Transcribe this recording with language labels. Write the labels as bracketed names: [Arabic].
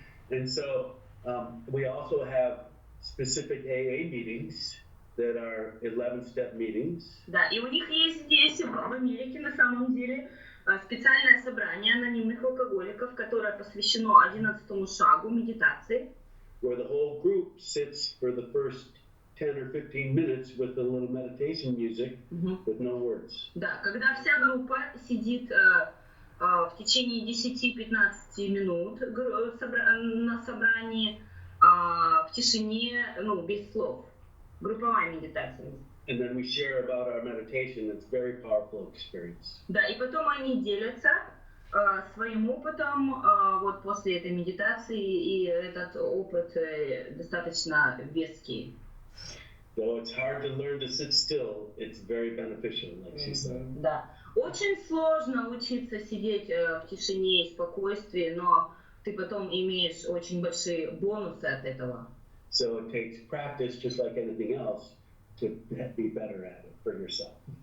[English] And so we also have specific AA meetings that are 11-step meetings. [Russian] Да, и у них есть здесь, в Америке, на самом деле, специальное собрание анонимных алкоголиков, которое посвящено 11-му шагу медитации. [English] Where the whole group sits for the first 10 or 15 minutes with a little meditation music with no words. [Russian] Да, когда вся группа сидит в течение 10-15 минут на собрании в тишине, без слов. Групповая медитация. [English] And then we share about our meditation. It's a very powerful experience. [Russian] Да, и потом они делятся своим опытом вот после этой медитации, и этот опыт достаточно веский. [English] Though it's hard to learn to sit still, it's very beneficial, like she said. [Russian] Да, очень сложно учиться сидеть в тишине и спокойствии, но ты потом имеешь очень большие бонусы от этого. [English] So it takes practice, just like anything else, to be better at it for yourself.